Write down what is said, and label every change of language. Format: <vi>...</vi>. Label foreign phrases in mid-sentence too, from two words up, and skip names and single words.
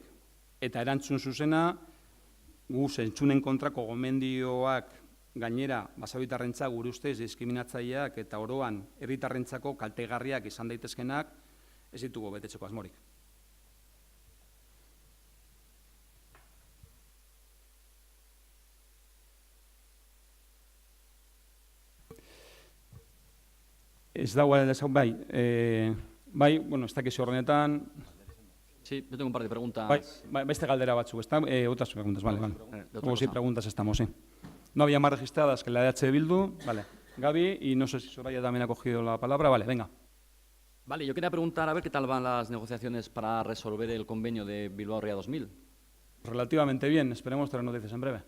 <eu>Eta erantzun zuzena, gu zentzunen kontrako gomendioak gainera baserritarrentza gure ustez diskriminatzaileak eta oroan herritarrentzako kaltegarriak izan daitezkenak ez ditugu betetzeko asmorik. Ez dago, bai, bueno, ez dakizu horrenetan.</eu> <es>Sí, yo tengo un par de preguntas.</es> <eu>Bai, beste galdera batzuk,</eu> <es>¿está? Otras preguntas, vale. Luego sí, preguntas estamos, sí. No había más registradas que la de H. Bildu, vale. Gaby, y no sé si Soraya también ha cogido la palabra, vale, venga. Vale, yo quería preguntar a ver qué tal van las negociaciones para resolver el convenio de Bilbao Ría 2000. Relativamente bien, esperemos tener noticias en breve.</es>